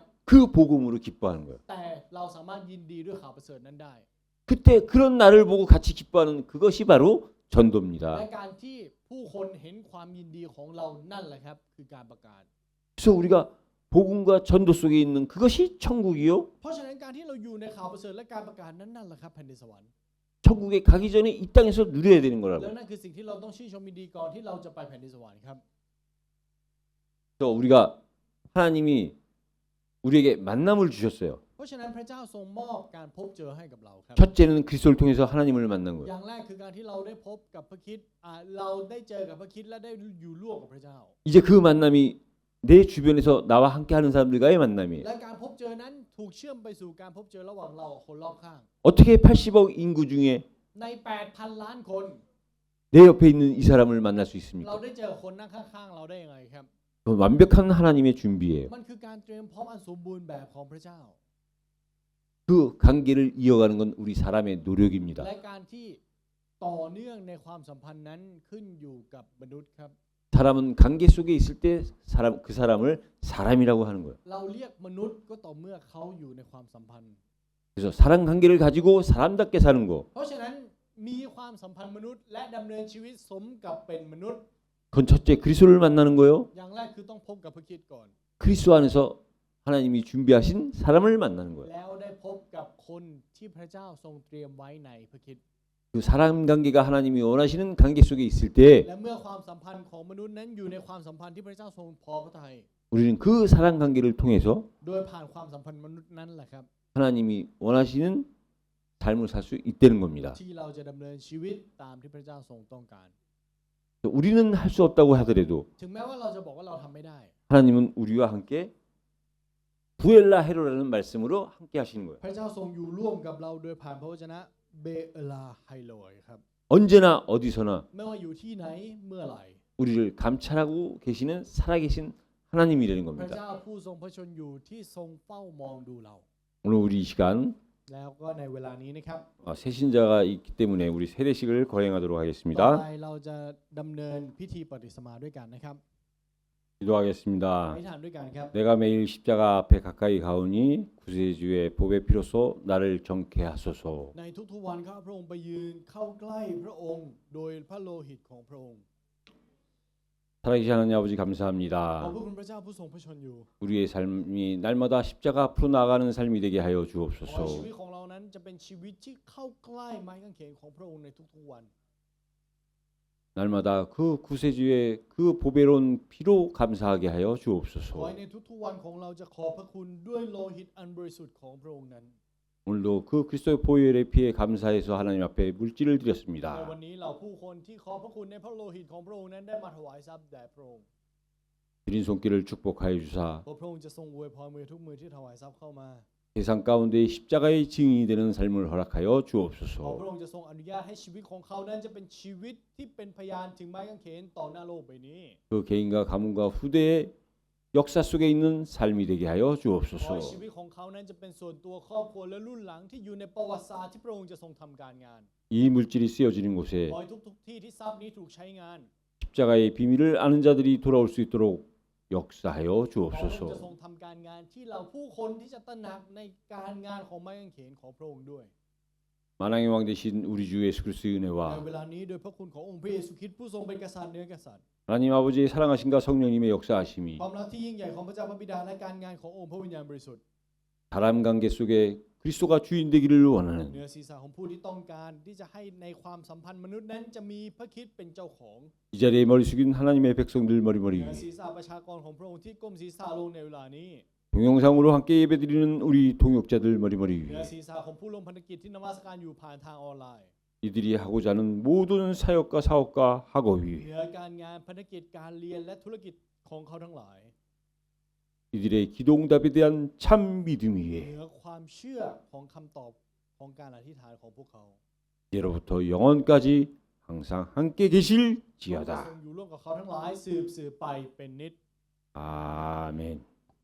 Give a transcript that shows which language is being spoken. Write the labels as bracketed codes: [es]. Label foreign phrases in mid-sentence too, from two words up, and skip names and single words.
[ko] 그 복음으로 기뻐하는 거예요. [th] แต่เราสามารถยินดีด้วยข่าวประเสริฐนั้นได้ [ko] 그때 그런 나를 보고 같이 기뻐하는 그것이 바로 [th] และ [ko] 전도입니다. [th] การที่ผู้คนเห็นความยินดีของเรานั่นแหละครับคือการประกาศ [ko] 그래서 우리가 복음과 전도 속에 있는 그것이 천국이요. [th] เพราะฉะนั้นการที่เราอยู่ในข่าวประเสริฐและการประกาศนั้นนั่นแหละครับแผ่นดินสวรรค์ [ko] 천국에 가기 전에 이 땅에서 누려야 되는 [th] แล้ว [ko] 거라고. [th] นั่นคือสิ่งที่เราต้องชื่นชมยินดีก่อนที่เราจะไปแผ่นดินสวรรค์ครับ [ko] 그래서 우리가 하나님이 우리에게 만남을 주셨어요. [th] เพราะฉะนั้นพระเจ้าทรงมอบการพบเจอให้กับเราครับ [ko] 첫째는 그리스도를 통해서 하나님을 만난 [th] อ [ko] 거예요. [th] ย่างแรกคือการที่เราได้พบกับพระคริสต์เราได้เจอกับพระคริสต์และได้อยู่ร่วมกับพระเจ้า [ko] 이제 그 만남이 내 주변에서 나와 함께하는 사람들과의 만남이에요. [th] และการพบเจอนั้นถูกเชื่อมไปสู่การพบเจอระหว่างเรากับคนรอบข้าง [ko] 어떻게 80억 인구 중에 [th] ใน 8,000 ล้านคน [ko] 내 옆에 있는 이 사람을 만날 수 [th] เรา [ko] 있습니까? [th] ได้เจอคนนั่งข้างๆเราได้ยังไงครับ [ko] 그건 완벽한 하나님의 준비예요. [th] มันคือการเตรียมพร้อมอันสมบูรณ์แบบของพระเจ้า [ko] 그 관계를 이어가는 건 우리 사람의 노력입니다. [th] และการที่ต่อเนื่องในความสัมพันธ์นั้นขึ้นอยู่กับมนุษย์ครับ [ko] 사람은 관계 속에 있을 때 그 사람을 사람이라고 하는 거예요. [th] เราเรียกมนุษย์ก็ต่อเมื่อเขาอยู่ในความสัมพันธ์ [ko] 그래서 사람 관계를 가지고 사람답게 사는 거. [th] เพราะฉะนั้นมีความสัมพันธ์มนุษย์และดำเนินชีวิตสมกับเป็นมนุษย์ [ko] 그건 첫째 그리스도를 만나는 거예요. [th] อย่างแรกคือต้องพบกับพระคริสต์ก่อน [ko] 그리스도 안에서 하나님이 준비하신 사람을 만나는 거예요. [th] แล้วได้พบกับคนที่พระเจ้าทรงเตรียมไว้ในพระคริสต์ [ko] 그 사람 관계가 하나님이 원하시는 관계 속에 있을 때 [th] และเมื่อความสัมพันธ์ของมนุษย์นั้นอยู่ในความสัมพันธ์ที่พระเจ้าทรงพอพระทัย [ko] 우리는 그 사람 관계를 통해서 [th] โดยผ่านความสัมพันธ์มนุษย์นั้นแหละครับ [ko] 하나님이 원하시는 삶을 살 수 있다는 겁니다. [th] ที่เราจะดำเนินชีวิตตามที่พระเจ้าทรงต้องการ [ko] 우리는 할 수 없다고 하더라도 [th] ถึงแม้ว่าเราจะบอกว่าเราทำไม่ได้ [ko] 하나님은 우리와 함께 부엘라 헤로라는 말씀으로 함께 하시는 거예요. [th] พระเจ้าทรงอยู่ร่วมกับเราโดยผ่านพระวจนะเบลาไฮโลยครับ [ko] 언제나 어디서나 [th] ไม่ว่าอยู่ที่ไหนเมื่อไหร่ [ko] 우리를 감찰하고 계시는 살아계신 하나님이라는 [th] พระ [ko] 겁니다. [th] เจ้าผู้ทรงพระชนอยู่ที่ทรงเฝ้ามองดูเรา [ko] 오늘 우리 이 시간 [th] แล้วก็ในเวลานี้นะครับ [ko] 새신자가 있기 때문에 우리 세례식을 거행하도록 [th] ต่อ [ko] 하겠습니다. [th] ไปเราจะดำเนินพิธีปฏิสมาด้วยกันนะครับ [ko] 기도하겠습니다. [th] อธิษฐานด้วยกันครับ [ko] 내가 매일 십자가 앞에 가까이 가오니 구세주의 복의 피로소 나를 정케 하소서. [th] ในทุกๆวันข้าพระองค์ไปยืนเข้าใกล้พระองค์โดยพระโลหิตของพระองค์ [ko] 살아계신 하나님 아버지 [th] ขอบ [ko] 감사합니다. [th] พระคุณพระเจ้าผู้ทรงพระชนอยู่ [ko] 우리의 삶이 날마다 십자가 앞으로 나아가는 삶이 되게 하여 [th] ขอให้ชี [ko] 주옵소서. [th] วิตของเรานั้นจะเป็นชีวิตที่เข้าใกล้ไม้กางเขนของพระองค์ในทุกๆวัน [ko] 날마다 그 구세주의 그 보배로운 피로 감사하게 하여 [th] ขอ [ko] 주옵소서. [th] ให้ในทุกๆวันของเราจะขอบพระคุณด้วยโลหิตอันบริสุทธิ์ของพระองค์นั้น [ko] 오늘도 그 그리스도의 보혈의 피에 감사해서 하나님 앞에 물질을 [th] ใน [ko] 드렸습니다. [th] วันนี้เราผู้คนที่ขอพระคุณในพระโลหิตของพระองค์นั้นได้มาถวายทรัพย์แด่พระองค์ [ko] 드린 손길을 축복하여 주사 [th] เพราะพระองค์จะทรงอวยพรมือทุกมือที่ถวายทรัพย์เข้ามา [ko] 세상 가운데 십자가의 증인이 되는 삶을 허락하여 [th] เพราะ [ko] 주옵소서. [th] พระองค์จะทรงอนุญาตให้ชีวิตของเขานั้นจะเป็นชีวิตที่เป็นพยานถึงไม้กางเขนต่อหน้าโลกใบนี้ [ko] 그 개인과 가문과 후대의 역사 속에 있는 삶이 되게 하여 [th] ขอให้ชี [ko] 주옵소서. [th] วิตของเขานั้นจะเป็นส่วนตัวครอบครัวและรุ่นหลังที่อยู่ในประวัติศาสตร์ที่พระองค์จะทรงทำการงาน [ko] 이 물질이 쓰여지는 곳에 [th] ขอให้ทุกๆที่ที่ทรัพย์นี้ถูกใช้งาน [ko] 십자가의 비밀을 아는 자들이 돌아올 수 있도록 역사하여 [th] ขอพระองค์จะ [ko] 주옵소서. [th] ทรงทำการงานที่เราผู้คนที่จะตระหนักในการงานของไม้กางเขนของพระองค์ด้วย [ko] 만왕의 왕 되신 우리 주 예수 그리스도의 [th] ใน [ko] 은혜와 [th] เวลานี้โดยพระคุณขององค์พระเยซูคริสต์ผู้ทรงเป็นกษัตริย์เหนือกษัตริย์ [ko] 하나님 아버지의 사랑하심과 성령님의 역사하심이 [th] ความรักที่ยิ่งใหญ่ของพระเจ้าพระบิดาและการงานขององค์พระวิญญาณบริสุทธิ์ [ko] 사람 관계 속에 그리스도가 주인 되기를 [th] เหนื [ko] 원하는 [th] อศีรษะของผู้ที่ต้องการที่จะให้ในความสัมพันธ์มนุษย์นั้นจะมีพระคริสต์เป็นเจ้าของ [ko] 이 자리에 머리 숙인 하나님의 백성들 머리머리 [th] เหนือ [ko] 위에 [th] ศีรษะประชากรของพระองค์ที่ก้มศีรษะลงในเวลานี้ [ko] 동영상으로 함께 예배드리는 우리 동역자들 머리머리 [th] เหนือ [ko] 위에 [th] ศีรษะของผู้ลงพันธกิจที่นมัสการอยู่ผ่านทางออนไลน์ [ko] 이들이 하고자 하는 모든 사역과 사업과 학업 [th] เหนื [ko] 위에 [th] อการงานพันธกิจการเรียนและธุรกิจของเขาทั้งหลาย [ko] 이들의 기도응답에 대한 참 믿음 [th] เหนื [ko] 위에 [th] อความเชื่อของคำตอบของการอธิษฐานของพวกเขา [ko] 이제로부터 영원까지 항상 함께 [th] พระองค์จะทรง [ko] 계실지어다. [th] อยู่ร่วมกับเขาทั้งหลายสืบไปเป็นนิจ [ko] 아멘.